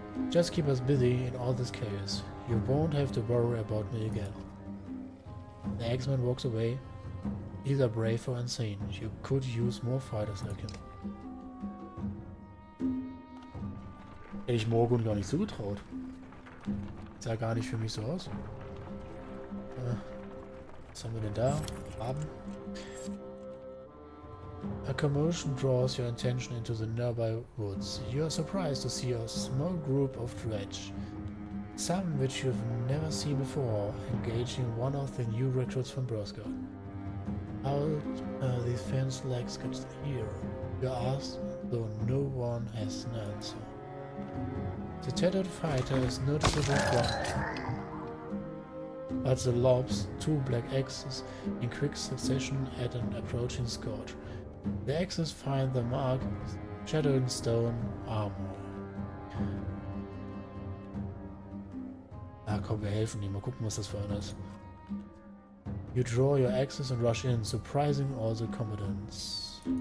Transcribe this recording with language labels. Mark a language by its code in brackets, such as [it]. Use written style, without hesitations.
[en] Just keep us busy in all this chaos. You won't have to worry about me again. The X-Man walks away. Either brave or insane. You could use more fighters like him. [de] Hätte ich Morgun gar nicht zugetraut. Sah gar nicht für mich so aus. Was haben wir denn da? Haben. [en] A commotion draws your attention into the nearby woods. You are surprised to see a small group of dredge, some which you've never seen before, engaging one of the new recruits from Burstgard. How these fence legs get here? You ask, though no one has an answer. The tattered fighter is noticeably gone, but the lobs two black axes in quick succession at an approaching scourge. The axes find the mark, shadowing stone armor. [de] Ah komm, wir helfen ihm. Mal gucken, was das für einer ist. [en] You draw your axes and rush in, surprising all the combatants.